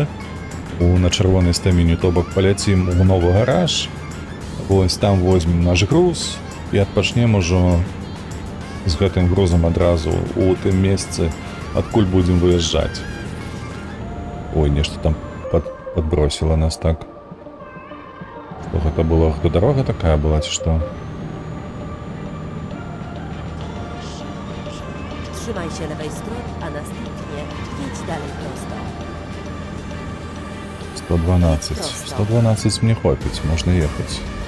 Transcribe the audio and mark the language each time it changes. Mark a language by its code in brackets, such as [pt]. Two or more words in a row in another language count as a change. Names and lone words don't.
[be] На чырвонай стаміне, то бок паляцім у новы гараж, вось там возьмем наш груз і адпачнем ужо з гэтым грузам адразу у тым месцы, адкуль будзем выязджаць. Ой, нешта там падбросіла нас так. Што гэта было? Гэта дарога такая была, ці што? [pl] Trzymaj się lewej strony, a następnie jedź dalej prosto. [be] 112. 112 мне хопіць, можна ехаць.